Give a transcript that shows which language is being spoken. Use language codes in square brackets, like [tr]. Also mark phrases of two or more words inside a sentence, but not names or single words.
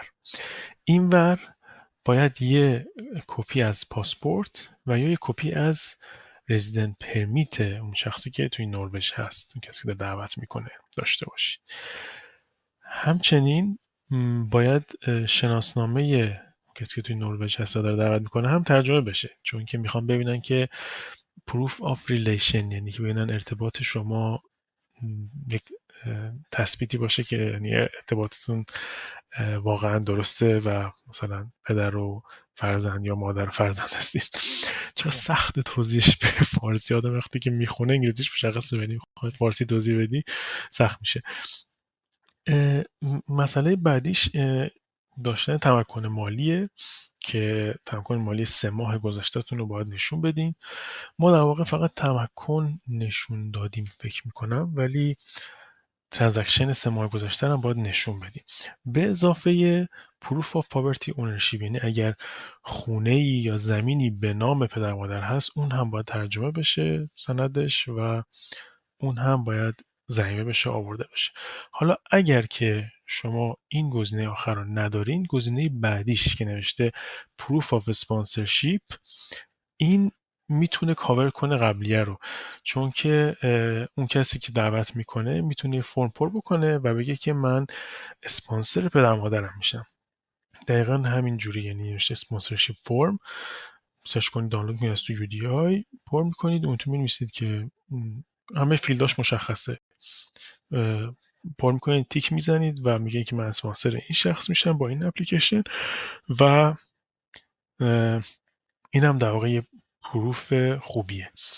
[fa] اینور باید یه کپی از پاسپورت و یا یه کپی از [en] residence permit [fa] اون شخصی که توی نروژ هست، اون کسی که دعوت میکنه، داشته باشید. همچنین باید شناسنامه کسی که توی نروژ هست و داره دعوت میکنه هم ترجمه بشه، چون که میخوام ببینن که [en] proof of relation، [fa] یعنی که ببینن ارتباط شما یک تثبیتی باشه که یعنی ارتباطتون واقعا درسته و مثلا پدر و فرزند یا مادر و فرزند هستید. چرا سخت توضیحش به فارسی، آدم وقتی که میخونه انگلیسیش مشخصه، ولی فارسی توضیح بدی سخت میشه. مسئله بعدیش داشتن تمکن مالیه که تمکن مالی 3 ماه گذشته‌تون رو باید نشون بدین. ما در واقع فقط تمکن نشون دادیم فکر میکنم، ولی ترانزکشن 3 ماه گذشته هم باید نشون بدیم، به اضافه [en] proof of poverty ownership، [fa] یعنی اگر خونه‌ای یا زمینی به نام پدر مادر هست اون هم باید ترجمه بشه سندش و اون هم باید ضمیمه بشه، آورده بشه. حالا اگر که شما این گزینه آخر رو ندارین، گزینه بعدیش که نوشته [en] proof of sponsorship، [fa] این میتونه کاور کنه قبلیه رو، چون که اون کسی که دعوت میکنه میتونه فرم پر بکنه و بگه که من اسپانسر پدر مادرم میشم. دقیقا همین جوری، یعنی نوشته [en] sponsorship form, [fa] سرچ کنید، دانلود میکنید از تو UDI، پر میکنید، اون تو می‌نویسید که همه فیلداش مشخصه، پر میکنید، تیک میزنید و میگه که من اسپانسر این شخص میشم با این اپلیکیشن و این هم در واقع یه پروف خوبیه.